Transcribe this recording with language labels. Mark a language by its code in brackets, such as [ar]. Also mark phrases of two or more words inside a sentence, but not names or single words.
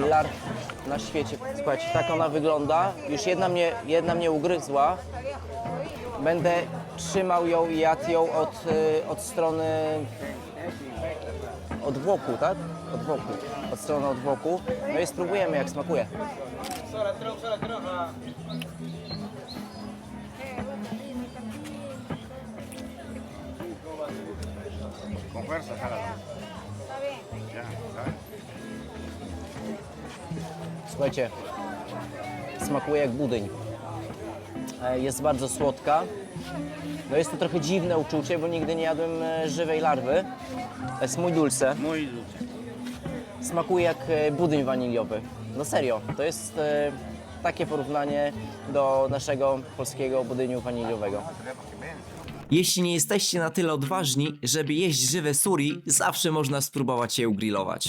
[pl] larw na świecie. Słuchajcie, tak ona wygląda. Już jedna mnie ugryzła. Będę trzymał ją i jadł ją od strony odwłoku, tak? Od strony odwłoku. No i spróbujemy, jak smakuje. [es] Con fuerza, jálalo. Ya, ¿sabes? [pl] Słuchajcie, smakuje jak budyń. Jest bardzo słodka. No jest to trochę dziwne uczucie, bo nigdy nie jadłem żywej larwy. [es] Jest muy dulce. Muy dulce. [pl] Smakuje jak budyń waniliowy. No serio, to jest takie porównanie do naszego polskiego budyniu waniliowego. Jeśli nie jesteście na tyle odważni, żeby jeść żywe suri, zawsze można spróbować je ugrillować.